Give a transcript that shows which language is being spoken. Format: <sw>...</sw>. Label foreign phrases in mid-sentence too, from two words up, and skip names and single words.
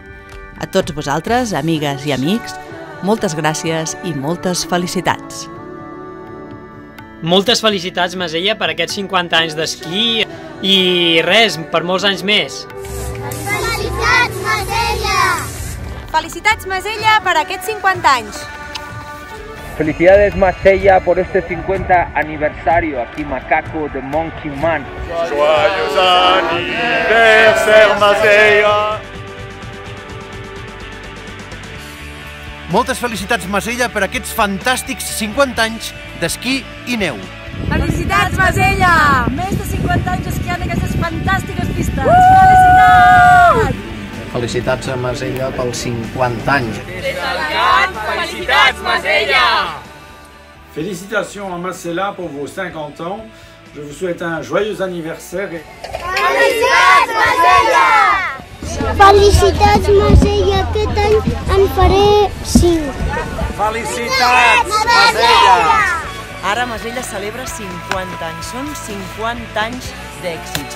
<ca>A tots vosaltres, amigues i amics, moltes gràcies i moltes felicitats. Moltes felicitats, Masella, per aquests 50 anys d'esquí i res, per molts anys més. Felicitats, Masella! Felicitats, Masella, per aquests 50 anys.</ca> <es>Felicidades, Masella, por este 50 aniversario aquí Macaco de Monkey Man.</es> <fr>Joyeux anniversaire, Masella!</fr> <ca>Moltes felicitats, Masella, per aquests fantàstics 50 anys d'esquí i neu. Felicitats, Masella! Més de 50 anys esquiant aquestes fantàstiques pistes. Felicitats! Felicitats a Masella pels 50 anys. Des del camp, felicitats, Masella!</ca> <fr>Félicitations à Masella pour vos 50 ans. Je vous souhaite un joyeux anniversaire.</fr> <ca>Felicitats, Masella! Felicitats, Masella, aquest any en faré 5. Felicitats, Masella! Ara Masella celebra 50 anys. Són 50 anys d'èxits.</ca>